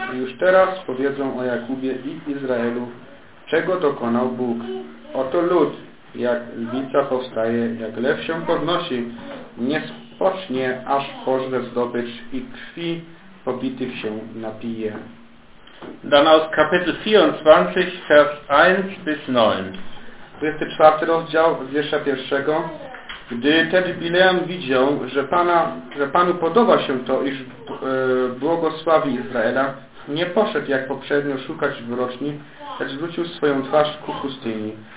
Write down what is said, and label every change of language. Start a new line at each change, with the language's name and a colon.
Polish: Już teraz powiedzą o Jakubie i Izraelu, czego dokonał Bóg. Oto lud, jak lwica powstaje, jak lew się podnosi, nie spocznie, aż pożre zdobycz i krwi pobitych się napije.
German: Dann aus Kapitel 24, Vers 1 bis 9.
Polish: 24 rozdział wiersza pierwszego. Gdy tedy Bileam widział, że Panu podoba się to, iż błogosławi Izraela, nie poszedł jak poprzednio szukać wyroczni, lecz zwrócił swoją twarz ku pustyni.